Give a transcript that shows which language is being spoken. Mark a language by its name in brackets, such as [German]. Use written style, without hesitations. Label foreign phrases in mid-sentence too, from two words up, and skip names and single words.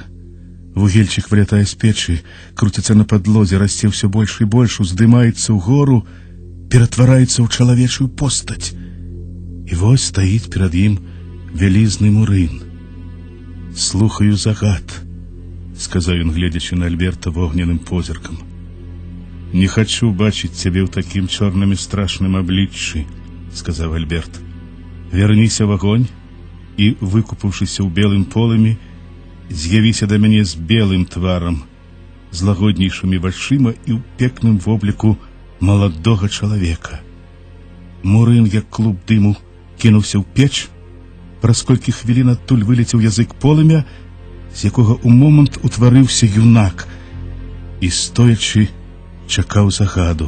[Belarusian] Вугельчык вылятае з печы, круціцца на падлозе, расце ўсё больш і больш, уздымаецца ўгору, ператвараецца ў чалавечую постаць. І вось стаіць перад ім вялізны мурын. «Слухаю загад», – сказаў ён, гледзячы на Альберта вогненным позіркам. «Не хачу бачыць цябе ў такім чорным і страшным абліччы. сказав Альберт. Верніся в огонь і, викупавшися ў белым полымі, з'явіся да мяне з белым тварам, з лагоднейшымі вачыма і ў пекным вобліку маладога чалавека. Мурын, як клуб дыму, кінуўся ў печ. Праз колькі хвілін адтуль вылецеў язык полымя, з якога ў момант утварыўся юнак і, стоячы, чакаў загаду.